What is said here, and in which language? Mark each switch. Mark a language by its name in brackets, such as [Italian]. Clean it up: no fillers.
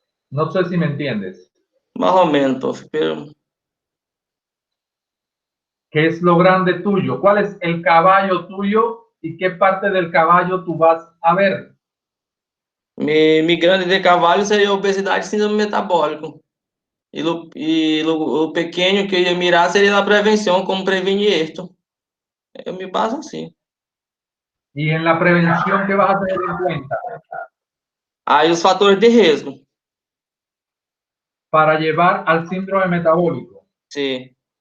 [Spanish] No sé si me entiendes. Más o menos, profe, pero ¿Qué es lo grande tuyo? ¿Cuál es el caballo tuyo y qué parte del caballo tú vas a ver? [Portuguese] mi grande de cavalo seria obesidade e síndrome metabólico. O pequeno que eu ia mirar seria a prevenção, como prevenir esto. Eu me baso assim. [Spanish] Y en la prevención, ¿qué vas a tener en cuenta? [Portuguese] Aí os fatores de risco. [Spanish] Para llevar al síndrome metabólico. [Portuguese] Sim.